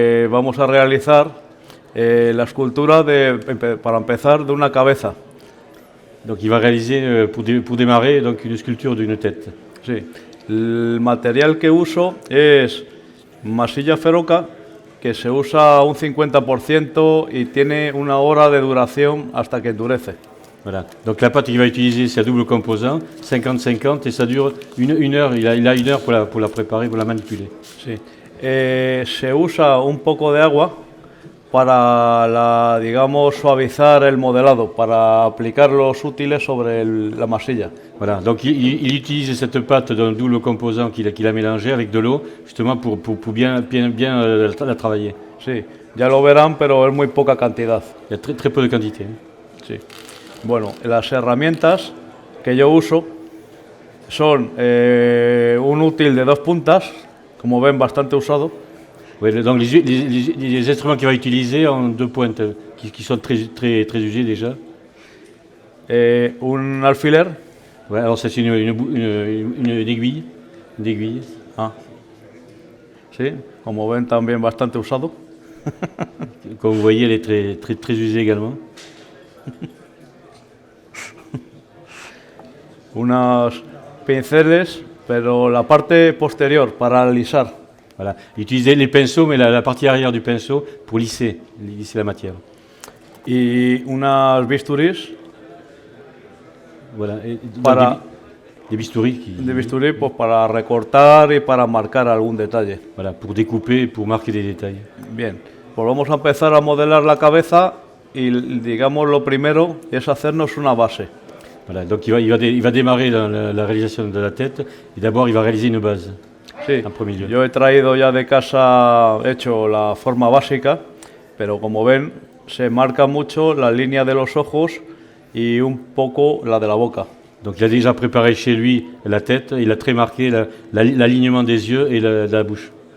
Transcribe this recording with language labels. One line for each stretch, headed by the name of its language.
Spanish: Vamos a realizar la escultura para empezar de una cabeza.
French: Donc il va réaliser pour démarrer donc une sculpture d'une tête.
Spanish: Sí. El material que uso es masilla feroca, que se usa un 50% y tiene una hora de duración hasta que endurece.
French: Voilà. Donc la pâte qu'il va utiliser, c'est à double composant, 50-50, et ça dure une heure. Il a une heure pour la préparer, pour la manipuler.
Spanish: Sí. Se usa un poco de agua para, digamos, suavizar el modelado, para aplicar los útiles sobre la masilla.
French: Voilà. Donc il utilise cette pâte d'un double composant qu'il a mélangé avec de l'eau, justement pour bien la travailler.
Spanish: Sí, ya lo verán, pero es muy poca cantidad.
French: Il y a très peu de quantité.
Spanish: Sí. Bueno, las herramientas que yo uso son un útil de 2 puntas, como ven, bastante usado.
French: Oui, donc les instruments qu'il va utiliser ont 2 pointes qui sont très usés déjà.
Spanish: Un alfiler.
French: Ouais, alors c'est une aiguille. Une aiguille. Ah.
Spanish: Sí, como ven, también bastante usado.
French: Comme vous voyez, elle est très usée également.
Spanish: Unos pinceles, pero la parte posterior para alisar.
French: Voilà. Utiliser les pinceaux, mais la partie arrière du pinceau pour lisser la matière.
Spanish: Y unas bisturís.
French: Voilà.
Spanish: Para
French: des bistouris
Spanish: de bisturí, pues para recortar y para marcar algún detalle.
French: Voilà, pour découper et pour marquer des détails.
Spanish: Bien, pues vamos a empezar a modelar la cabeza y digamos lo primero es hacernos una base.
French: Voilà, donc il va démarrer la réalisation de la tête et d'abord il va réaliser une base.
Spanish: Sí,
French: en premier lieu.
Spanish: Yo he traído ya de casa hecho la forma básica, pero como ven se marca mucho la línea de los ojos y un poco la de la boca.
French: Donc il a déjà préparé chez lui la tête, il a très marqué l'alignement des yeux et de la bouche.